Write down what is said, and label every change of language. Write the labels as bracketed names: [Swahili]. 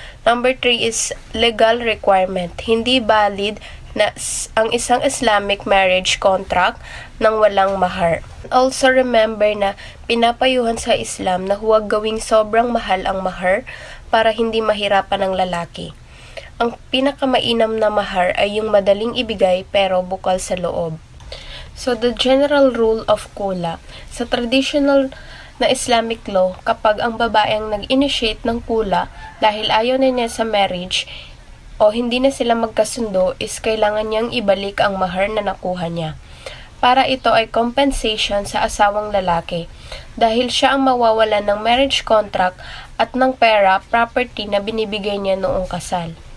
[English] Number 3 is legal requirement, [Filipino] hindi valid na ang isang Islamic marriage contract nang walang mahar. Also remember na pinapayuhan sa Islam na huwag gawing sobrang mahal ang mahar para hindi mahirapan ang lalaki. Ang pinakamainam na mahar ay yung madaling ibigay pero bukal sa loob. [English] So, the general rule of kula. [Filipino] Sa traditional na Islamic law, kapag ang babae ang nag-initiate ng kula dahil ayaw na niya sa marriage o hindi na sila magkasundo, is kailangan niyang ibalik ang mahar na nakuha niya. para ito ay compensation sa asawang lalaki dahil siya ang mawawalan ng marriage contract at ng pera, property na binibigay niya noong kasal.